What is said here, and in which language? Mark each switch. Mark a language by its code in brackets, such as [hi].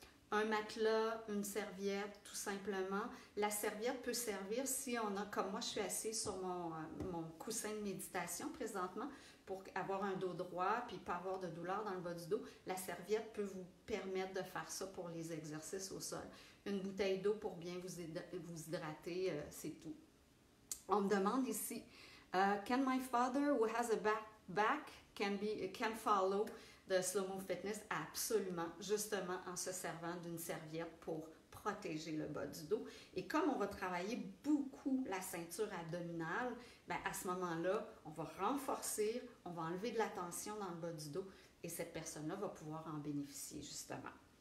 [fr] Un matelas, une serviette, tout simplement. La serviette peut servir si on a, comme moi, je suis assise sur mon coussin de méditation présentement pour avoir un dos droit puis pas avoir de douleur dans le bas du dos. La serviette peut vous permettre de faire ça pour les exercices au sol. Une bouteille d'eau pour bien vous hydrater, c'est tout. On me demande ici, [en] can my father who has a back can follow the slow-mo fitness? [fr] Absolument, justement en se servant d'une serviette pour protéger le bas du dos. Et comme on va travailler beaucoup la ceinture abdominale, bien à ce moment-là, on va renforcer, on va enlever de la tension dans le bas du dos et cette personne-là va pouvoir en bénéficier justement.